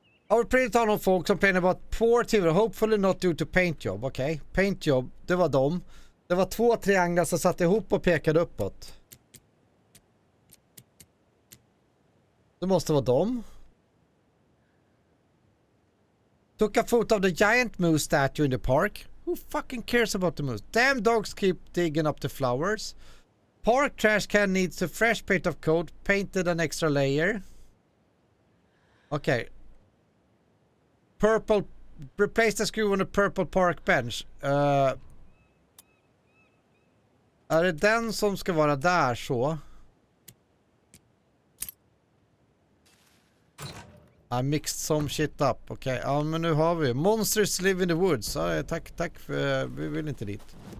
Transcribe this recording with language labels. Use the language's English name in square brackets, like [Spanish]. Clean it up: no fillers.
[English] Our pretty town of folks complain about poor TV, hopefully not due to paint job. [Swedish] Okej, paint job, det var dem. Det var 2 trianglar som satt ihop och pekade uppåt. Det måste vara dem. [English] Took a photo of the giant moose statue in the park. Who fucking cares about the moose? Damn dogs keep digging up the flowers. Park trash can needs a fresh paint of coat. Painted an extra layer. Okay. Purple. Replace the screw on the purple park bench. [Swedish] Är det den som ska vara där så? [English] I mixed some shit up. [Swedish] Okej, ja men nu har vi [English] Monsters live in the woods. [Swedish] Ja, tack för, vi vill inte dit.